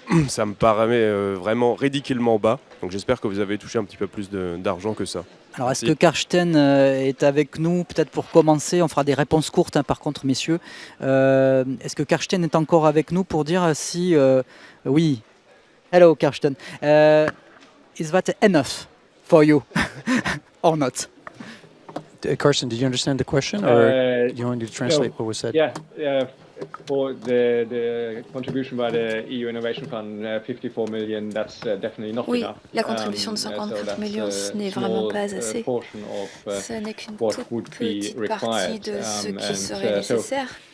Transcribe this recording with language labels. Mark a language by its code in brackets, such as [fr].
[fr] Ça me paraît vraiment ridiculement bas. Donc j'espère que vous avez touché un petit peu plus d'argent que ça. Alors, est-ce que Karsten est avec nous? Peut-être pour commencer, on fera des réponses courtes, hein, par contre, messieurs. Est-ce que Karsten est encore avec nous pour dire si... oui. Hello, Karsten. [en] Is that enough for you or not? Carsten, did you understand the question, or do you want me to translate what was said? Yeah, for the contribution by the EU Innovation Fund, 54 million, that's definitely not [fr] Oui, [en] enough. [fr] la contribution de 54 millions, ce n'est vraiment pas assez. Ce n'est qu'une toute petite partie de ce qui serait nécessaire.